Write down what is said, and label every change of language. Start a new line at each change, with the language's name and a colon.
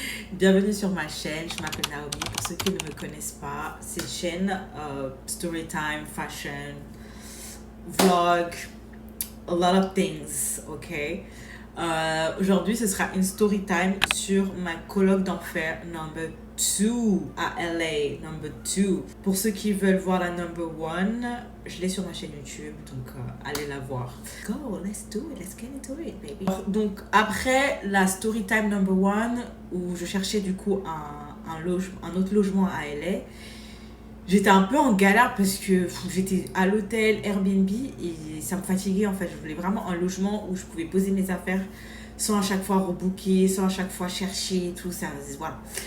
French: Bienvenue sur ma chaîne, je m'appelle Naomi. Pour ceux qui ne me connaissent pas, c'est une chaîne storytime, fashion, vlog,
English: a lot of things, ok?
French: Aujourd'hui, ce sera une story time sur ma coloc d'enfer
English: number 2
French: à LA, number 2. Pour ceux qui veulent voir la
English: number 1,
French: je l'ai sur ma chaîne YouTube, donc allez la voir.
English: Go, let's do it, let's get into it, baby.
French: Donc après la story time number 1, où je cherchais du coup un autre logement à LA, j'étais un peu en galère parce que j'étais à l'hôtel Airbnb et ça me fatiguait en fait. Je voulais vraiment un logement où je pouvais poser mes affaires sans à chaque fois rebooker, sans à chaque fois chercher et tout ça. Voilà.